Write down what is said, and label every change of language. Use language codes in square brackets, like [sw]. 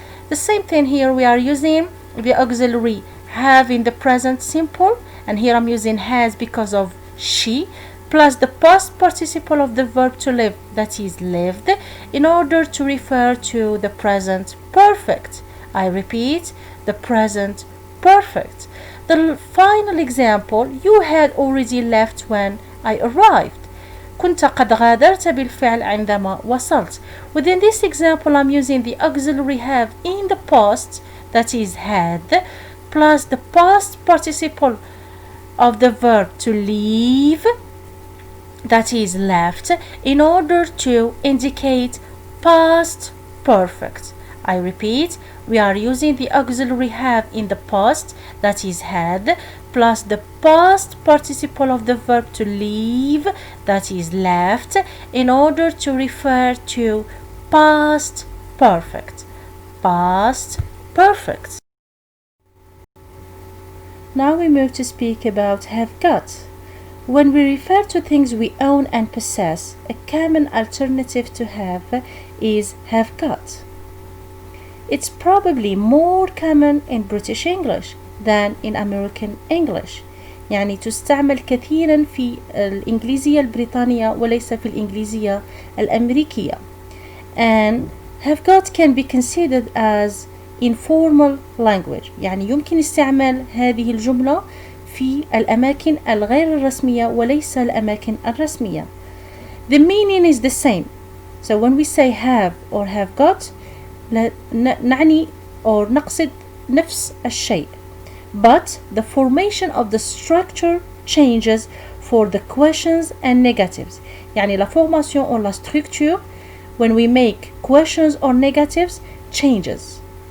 [en] The same thing here, we are using the auxiliary have in the present simple, and here I'm using has because of she, plus the past participle of the verb to live, that is lived, in order to refer to the present perfect. I repeat, the present perfect. The final example, you had already left when I arrived. [ar] كنت قد غادرت بالفعل عندما وصلت. [en] Within this example, I'm using the auxiliary have in the past, that is had, plus the past participle of the verb to leave, that is left, in order to indicate past perfect. I repeat, we are using the auxiliary have in the past, that is had, plus the past participle of the verb to leave, that is left, in order to refer to past perfect. Past perfect. Now we move to speak about have got. When we refer to things we own and possess, a common alternative to have is have got. It's probably more common in British English, than in American English. [ar] يعني تستعمل كثيرا في الإنجليزية البريطانية وليس في الإنجليزية الأمريكية. [en] And have got can be considered as informal language. [ar] يعني يمكن استعمال هذه الجملة في الأماكن الغير الرسمية وليس الأماكن الرسمية. [en] The meaning is the same. So when we say have or have got [ar] نعني [en] or [ar] نقصد نفس الشيء. [en] But the formation of the structure changes for the questions and negatives. [ar] يعني [fr] la formation [en] or [fr] la structure [en] when we make questions or negatives changes.